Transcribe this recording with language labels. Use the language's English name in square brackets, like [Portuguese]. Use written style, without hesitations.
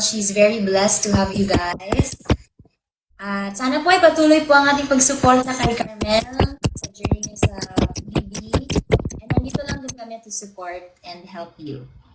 [English] She's very blessed to have you guys. [Filipino] At sana po ay patuloy po ang ating pagsuporta kay Carmel sa journey niya sa PBB. [English] And [Filipino] nandito lang din kami [English] to support and help you.